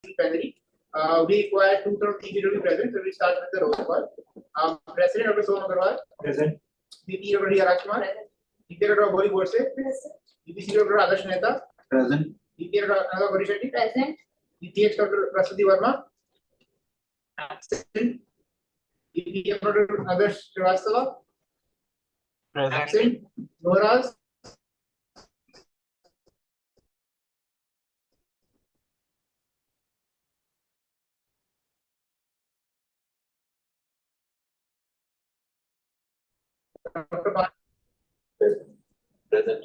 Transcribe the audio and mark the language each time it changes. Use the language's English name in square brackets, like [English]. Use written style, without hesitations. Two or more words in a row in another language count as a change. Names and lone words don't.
[English] Plenary. We require 2/3 each to be present, so we start with the roll call. President Dr. Soham Agarwal. Present. VP Dr. Rajkumar. VP Dr. Bori Borse. Present. VP Dr. Adarsh Mehta. Present. VP Dr. Anaga Gori Shetty. Present. VPH Dr. Prasuti Verma. Absent. VP Dr. Adarsh Srivastava. Present. Absent. Noraz. Present.